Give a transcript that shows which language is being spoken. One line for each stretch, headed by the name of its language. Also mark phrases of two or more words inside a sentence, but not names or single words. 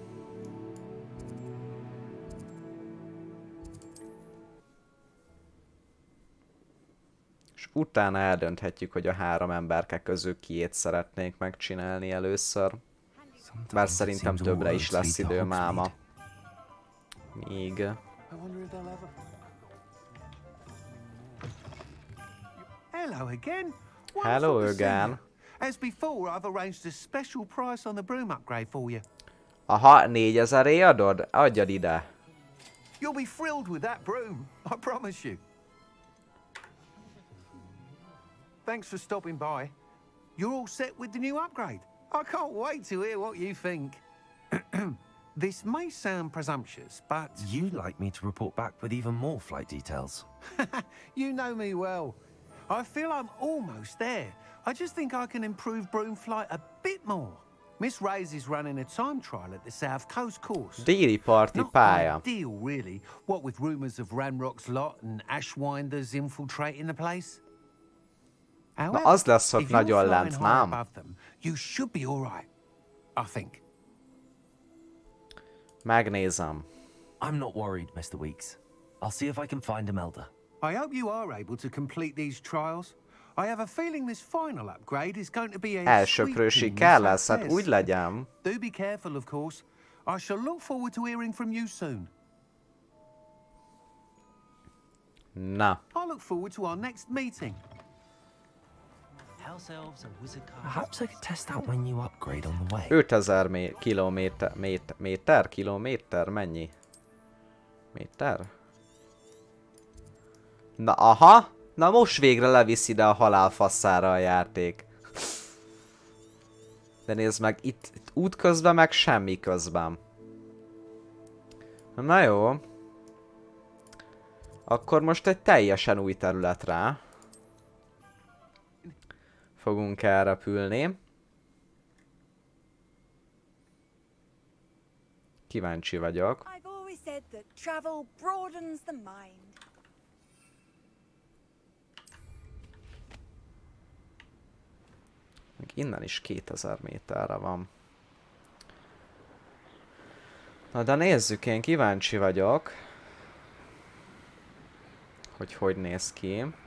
Hungarian: És utána eldönthetjük, hogy a 3 emberke közül kiét szeretnénk megcsinálni először. Bár szerintem többre is lesz idő máma. Még...
English: Hello again. Hello again. As before, I've arranged a special price on the broom upgrade for you.
Hungarian: Aha, 4000-é adod? Adjad ide.
English: You'll be thrilled with that broom, I promise you. Thanks for stopping by. You're all set with the new upgrade. I can't wait to hear what you think. This may sound presumptuous, but... You'd like me to report back with even more flight details. You know me well. I feel I'm almost there. I just think I can improve broom flight a bit more. Miss Ray's is running a time trial at the South Coast course. Déli parti pálya. Not ideal, really. What with rumours of Ranrock's lot and Ashwinders infiltrating the place.
Hungarian: Na az lesz ott nagyon lent, nem?
English: You should be all right, I think.
Hungarian: Megnézem.
English: I'm not worried, Mr. Weeks. I'll see if I can find Imelda. I hope you are able to complete these trials. I have a feeling this final upgrade is going to be a
Hungarian: Elsöprő siker lesz, hát úgy legyen.
English: Do be careful, of course. I shall look forward to hearing from you soon.
Hungarian: Na.
English: I look forward to our next meeting. House elves and wizard cars. Perhaps I could test out my new upgrade on the way.
Hungarian: 5000 kilométer, mennyi? Méter? Na aha! Na most végre levisz ide a halál fasszára a játék. De nézd meg, itt útközben meg semmi közben. Na jó. Akkor most egy teljesen új területre fogunk elrepülni. Kíváncsi vagyok.
English: I've always said that travel broadens the mind.
Hungarian: Innen is 2000 méterre van. Na de nézzük, én kíváncsi vagyok, hogy néz ki.